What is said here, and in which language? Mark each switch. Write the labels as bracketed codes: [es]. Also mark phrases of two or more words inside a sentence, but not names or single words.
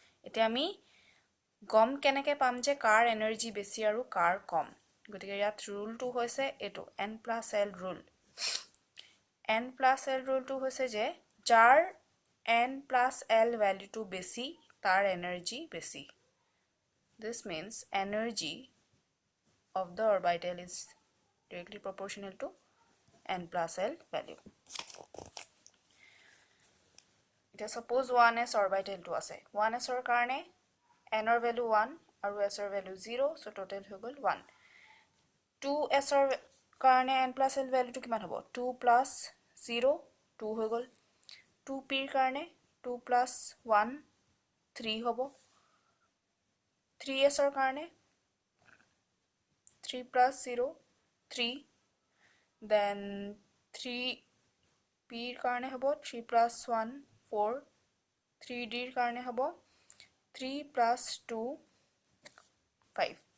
[as] এতিয়া আমি গম কেনেকৈ পাম যে কাৰ এনাৰ্জি বেছি আৰু কাৰ কম গতিকে ইয়াত ৰুলটো হৈছে এটো n+l ৰুল n+l ৰুলটো হৈছে যে যাৰ n+l ভ্যালুটো বেছি তাৰ এনাৰ্জি বেছি [en] this means energy of the orbital is directly proportional to n+l value [as] এতিয়া [en] suppose 1s orbital [as] to আছে 1s ৰ কাৰণে n ৰ value 1 আৰু s ৰ value 0 [en] so total [as] হৈ গল 1 2s ৰ কাৰণে n+l value টো কিমান হ'ব 2 + 0 2 হৈ গল 2p ৰ কাৰণে 2 + 1 3 হ'ব 3s ৰ কাৰণে 3 + 0 3 then 3p ৰ কাৰণে হ'ব 3 + 1 4 3d ৰ কাৰণে হ'ব 3 + 2 5